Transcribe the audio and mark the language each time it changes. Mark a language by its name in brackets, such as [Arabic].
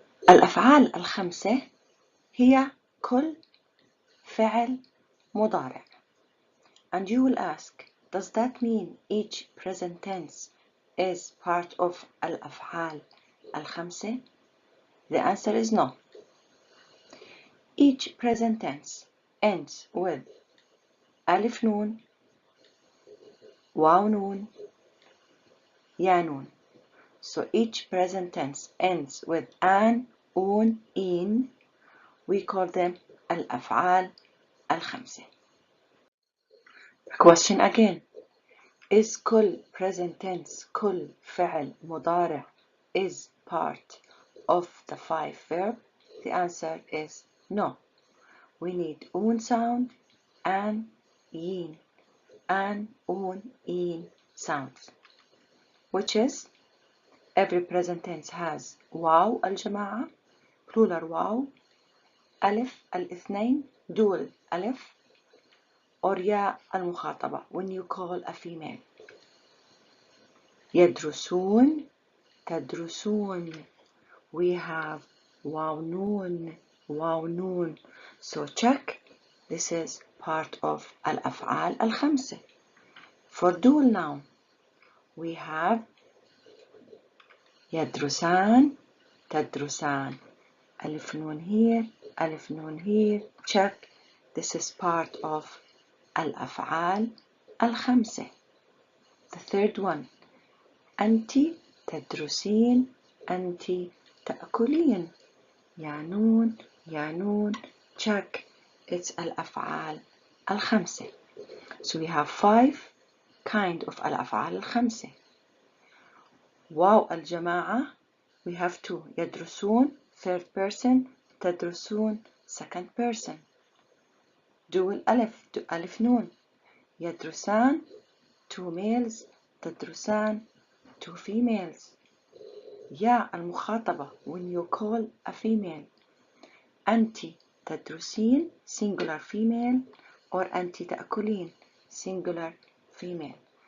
[Arabic] الأفعال الخمسة هي كل فعل مضارع. [English] And you will ask, does that mean each present tense is part of الأفعال الخمسة? The answer is no. Each present tense ends with [Arabic] ألف نون واو نون يا نون. [English] So each present tense ends with an, un, in. We call them الأفعال الخمسة. Question again. Is كل present tense [Arabic] كل فعل مضارع [English] is part of the five verb? The answer is no. We need un sound and yin. An, un, in sounds. Which is every present tense has واو الجماعة, plural واو, ألف الاثنين, dual ألف, or ياء المخاطبة when you call a female. [Arabic] يدرسون, تدرسون. We have واو نون, واو نون. [English] So check, this is part of الأفعال الخمسة. For dual noun, we have يدرسان, تدرسان. [Arabic] ألف نون here, ألف نون here. [English] Check, this is part of الأفعال الخمسة. The third one, [Arabic] أنت تدرسين, أنت تأكلين. يا نون, يا نون. [English] Check, it's الأفعال الخمسة. So we have five kind of الأفعال الخمسة. واو الجماعة, we have two. يدرسون, third person. تدرسون, second person. [Arabic] dual ألف, ألف نون. [English] يدرسان, two males. تدرسان, two females. يا المخاطبة when you call a female. [Arabic] أنت تدرسين, [English] singular female, or [Arabic] أنت تأكلين, [English] singular female.